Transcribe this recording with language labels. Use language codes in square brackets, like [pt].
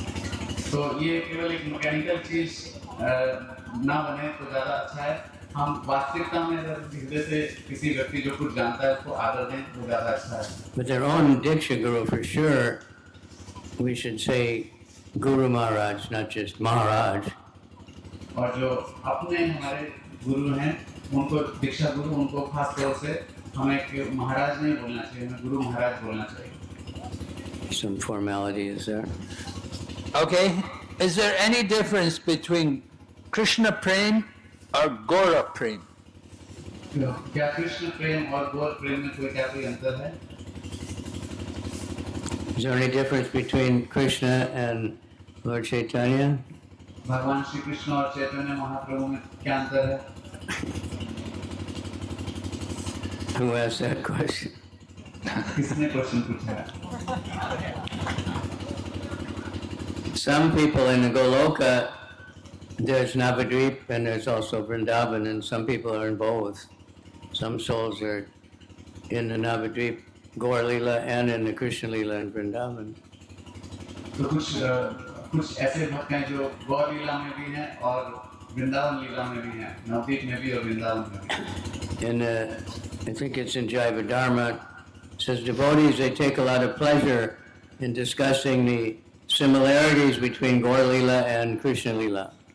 [hi] तो ये केवल एक मैकेनिकल चीज ना बने तो ज़्यादा अच्छा है. हम वास्तविकता में हृदय से किसी व्यक्ति जो कुछ जानता है उसको आदर दें तो ज़्यादा अच्छा है. [en] But their own Diksha Guru, for sure, we should say Guru Maharaj, not just Maharaj. [hi] और जो अपने हमारे गुरु हैं, उनको दीक्षा गुरु, उनको खास तौर से हमें महाराज नहीं बोलना चाहिए, हमें गुरु महाराज बोलना चाहिए. [en] Some formality is there. Okay, is there any difference between Krishna Prem or Gaura Prem? [hi] क्या कृष्ण प्रेम और गौर प्रेम में कोई अंतर है? [en] Is there any difference between Krishna and Lord Chaitanya? [hi] भगवान श्री कृष्ण और चैतन्य महाप्रभु में क्या अंतर है? [en] Who asked that question? [hi] किसने क्वेश्चन पूछा? [en] Some people in the Goloka, there's Navadwip and there's also Vrindavan, and some people are in both. Some souls are in the Navadwip Gaur Leela and in the Krishna Leela in Vrindavan. [hi] तो कुछ ऐसे भक्त हैं जो गौर लीला में भी हैं और वृंदावन लीला में भी हैं, नवदीप में भी और वृंदावन में भी। [en] And I think it's in Jaiva Dharma. It says devotees, they take a lot of pleasure in discussing the similarities between Gaur Leela and Krishna Leela.